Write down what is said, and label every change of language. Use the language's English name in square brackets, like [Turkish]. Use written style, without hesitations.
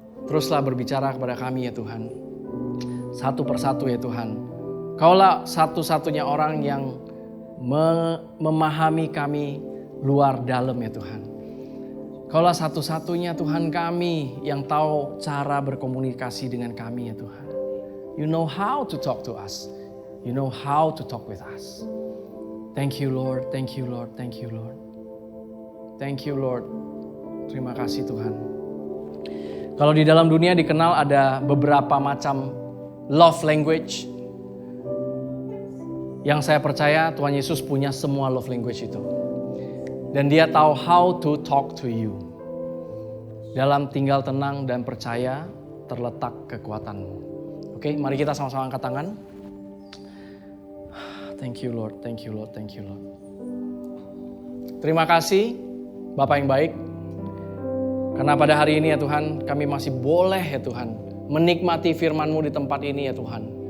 [Indonesian] Teruslah berbicara kepada kami ya Tuhan. Satu persatu ya Tuhan. Kaulah satu-satunya orang yang memahami kami luar dalam ya Tuhan. Kaulah satu-satunya Tuhan kami yang tahu cara berkomunikasi dengan kami ya Tuhan. [English] You know how to talk to us. You know how to talk with us. Thank you Lord, thank you Lord, thank you Lord. Thank you Lord. [Indonesian] Terima kasih Tuhan. Kalau di dalam dunia dikenal ada beberapa macam love language. Yang saya percaya Tuhan Yesus punya semua love language itu. Dan Dia tahu [English] how to talk to you. [Indonesian] Dalam tinggal tenang dan percaya terletak kekuatanmu. Oke, mari kita sama-sama angkat tangan. [English] Thank you Lord, thank you Lord, thank you Lord. [Indonesian] Terima kasih Bapak yang baik. Karena pada hari ini ya Tuhan, kami masih boleh ya Tuhan menikmati firman-Mu di tempat ini ya Tuhan.